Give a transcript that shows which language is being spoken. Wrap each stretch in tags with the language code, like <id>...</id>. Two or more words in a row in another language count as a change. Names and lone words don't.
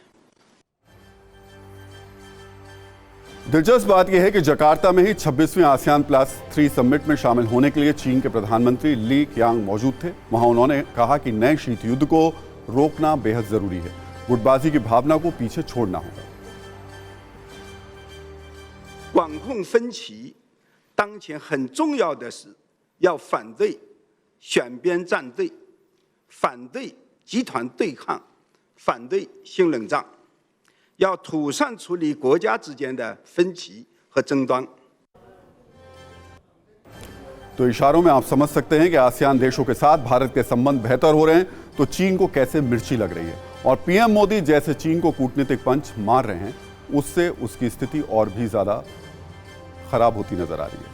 <hi>दिलचस्प बात यह है कि जकार्ता में ही 26वें आसियान +3 समिट में शामिल होने के लिए चीन के प्रधानमंत्री ली क़ियांग मौजूद थे। वहां उन्होंने कहा कि नए शीत युद्ध को रोकना बेहद जरूरी है, गुटबाजी की भावना को पीछे छोड़ना होगा।</hi> <zh>管控分歧，当前很重要的是要反对选边站队，反对集团对抗，反对新冷战，要妥善处理国家之间的分歧和争端。</zh> <hi>तो इशारों में आप समझ सकते हैं कि आसियान देशों के साथ भारत के संबंध बेहतर हो रहे हैं तो चीन को कैसे मिर्ची लग रही है और पीएम मोदी जैसे चीन को कूटनीतिक पंच मार रहे हैं उससे उसकी स्थिति और भी ज़्यादा खराब होती नजर आ रही है।</hi>